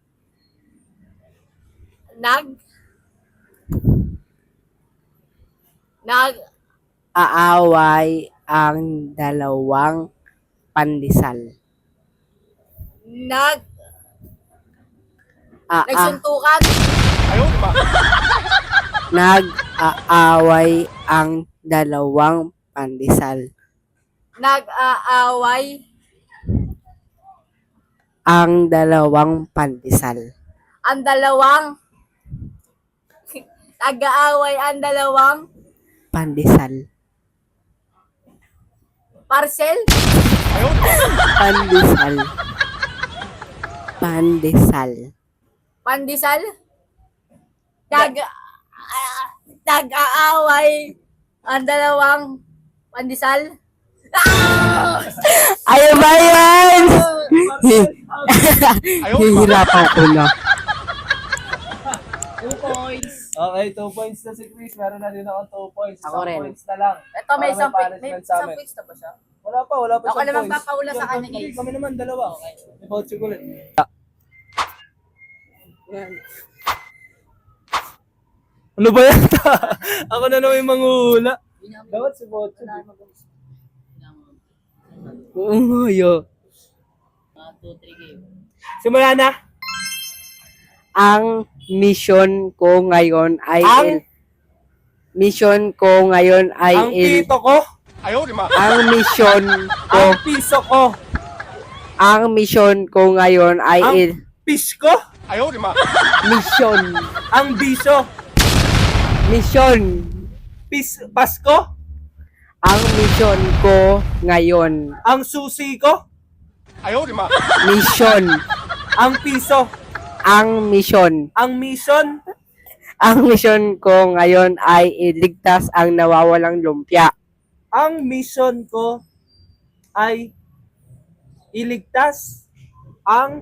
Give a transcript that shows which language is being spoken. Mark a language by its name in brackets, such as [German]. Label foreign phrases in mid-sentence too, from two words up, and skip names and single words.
[Filipino] Aaway ang dalawang pandesal. Nagsuntukan. [Chinese] 哎呦我的妈！ [Filipino] Nag-aaway ang dalawang pandesal. Nag-aaway. Ang dalawang pandesal. Ang dalawang. Nag-aaway ang dalawang Pandesal. parcel. [Chinese] 哎呦我的妈！ [Filipino] Pandesal. Pandesal. Pandesal. Nag-aaway ang dalawang pandesal. Ano ba yan? [Chinese] 哎呦我的妈！ [Filipino] Hihirapan ko na. 2 points. Okay, 2 points na si Chris. Meron na din ako 2 points. Ako Isang rin. points na lang. Ito may Para isang may punishment sa isang amin. points na ba siya? Wala pa Ako siyang naman points. papaula sa Kami, kanya, guys. Kami naman, dalawa. May vote ko ulit. Ano ba yan? Ako na naman yung manguhula. Dapat si Bocho. Oo, yo. 2, 3 game. Simula na. Ang mission ko ngayon ay Ang? mission ko ngayon ay Ang pito ko. [Chinese] 哎呦我的妈！ [Filipino] ang mission ko Ang piso ko. ang mission ko ngayon ay Ang fish ko. [Chinese] 哎呦我的妈！ [Filipino] mission Ang biso. mission Pasko. ang mission ko ngayon Ang susi ko. [Chinese] 哎呦我的妈！ [Filipino] mission Ang piso. ang mission Ang mission. ang mission ko ngayon ay iligtas ang nawawalang lumpia. Ang mission ko ay iligtas ang